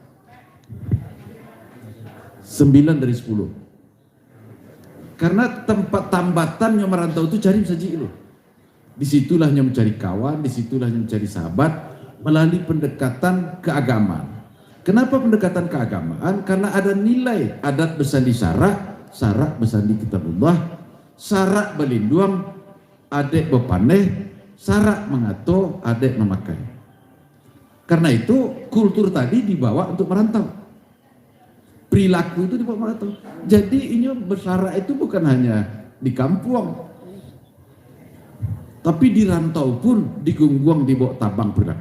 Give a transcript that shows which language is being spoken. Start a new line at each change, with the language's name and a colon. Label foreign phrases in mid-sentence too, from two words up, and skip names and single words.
Indonesian: 9 dari 10. Karena tempat tambatan yang merantau itu cari masjid dulu. Disitulah yang mencari kawan, disitulah yang mencari sahabat melalui pendekatan keagamaan. Kenapa pendekatan keagamaan? Karena ada nilai adat bersandi syarak bersandi kitabullah,
Minangkabau: syarak belinduang, adek bepaneh, syarak mengato, adek memakai.
Indonesian: Karena itu kultur tadi dibawa untuk merantau. Perilaku itu dibawa merantau. Jadi ini bersyarak itu bukan hanya di kampung, tapi di rantau pun digungguang di bawah tabang perilaku.